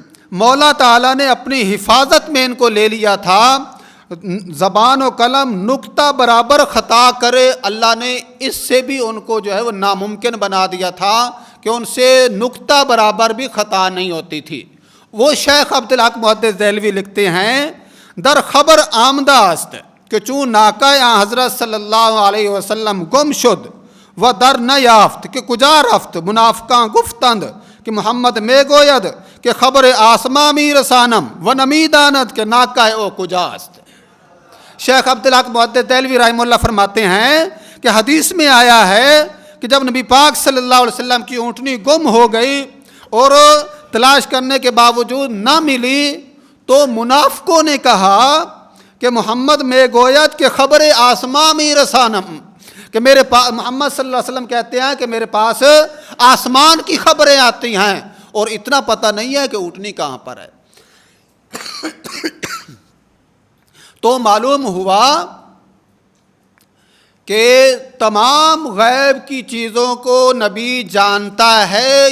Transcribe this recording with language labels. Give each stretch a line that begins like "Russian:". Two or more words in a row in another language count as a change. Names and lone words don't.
Urdu: مولا تعالیٰ نے اپنی حفاظت میں ان کو لے لیا تھا. زبان و قلم نقطہ برابر خطا کرے اللہ نے اس سے بھی ان کو جو ہے وہ ناممکن بنا دیا تھا کہ ان سے نقطہ برابر بھی خطا نہیں ہوتی تھی. وہ شیخ عبدالحق محدث دہلوی لکھتے ہیں
Persian: در خبر آمدہ است کہ چون ناکہ حضرت صلی اللہ علیہ وسلم گم شد و در نہ یافت کہ کجا رفت منافقاں گفتند کہ محمد میں گوید کہ خبر آسما می رسانم و نمی داند کہ ناکہ او کجا است.
Urdu: شیخ عبدالحق محدث دہلوی رحمہ اللہ فرماتے ہیں کہ حدیث میں آیا ہے کہ جب نبی پاک صلی اللہ علیہ وسلم کی اونٹنی گم ہو گئی اور تلاش کرنے کے باوجود نہ ملی تو منافقوں نے کہا کہ محمد
Persian: میں گوید کہ خبر آسما می رسانم،
Urdu: کہ میرے پاس محمد صلی اللہ علیہ وسلم کہتے ہیں کہ میرے پاس آسمان کی خبریں آتی ہیں اور اتنا پتہ نہیں ہے کہ اونٹنی کہاں پر ہے. تو معلوم ہوا کہ تمام غیب کی چیزوں کو نبی جانتا ہے.